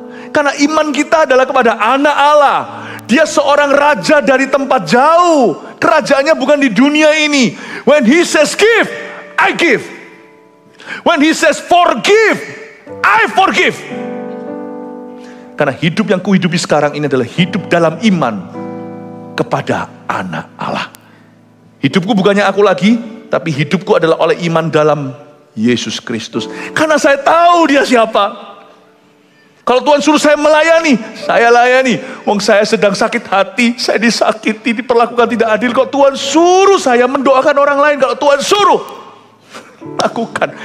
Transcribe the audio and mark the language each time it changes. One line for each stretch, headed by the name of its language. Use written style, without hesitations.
Indonesian: Karena iman kita adalah kepada Anak Allah. Dia seorang raja dari tempat jauh. Kerajaannya bukan di dunia ini.
English: When he says give, I give. When he says forgive, I forgive.
Indonesian: Karena hidup yang kuhidupi sekarang ini adalah hidup dalam iman kepada Anak Allah. Hidupku bukannya aku lagi, tapi hidupku adalah oleh iman dalam Yesus Kristus. Karena saya tahu dia siapa. Kalau Tuhan suruh saya melayani, saya layani. Wong saya sedang sakit hati, saya disakiti, diperlakukan tidak adil. Kalau Tuhan suruh saya mendoakan orang lain, kalau Tuhan suruh, lakukan.